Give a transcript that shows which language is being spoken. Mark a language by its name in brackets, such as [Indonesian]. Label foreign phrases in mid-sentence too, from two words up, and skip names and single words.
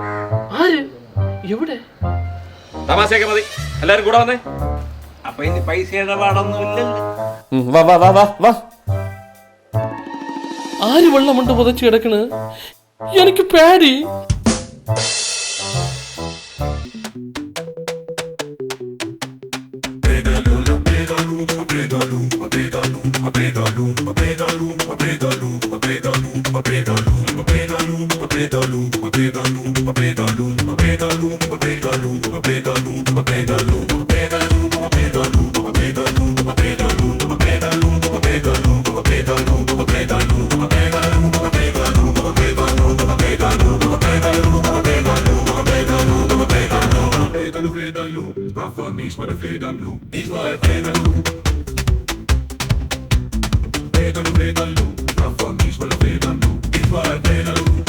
[Malayalam] ആര്? എവിടെ? തമാശയൊക്കെ മതി, എല്ലാരും കൂടെ വന്നേ. അപ്പൊ ഇനി പൈസ ഇടപാടൊന്നും ഇല്ലല്ലോ. വാ വാ വാ വാ വാ. ആര് വെള്ളം കൊണ്ട് പുതച്ച് കിടക്കണ്? എനിക്ക് പേടി. Pedaluna, pedaluna, pedaluna, pedaluna, pedaluna. Pedalo, Rafa, mis para pedalo,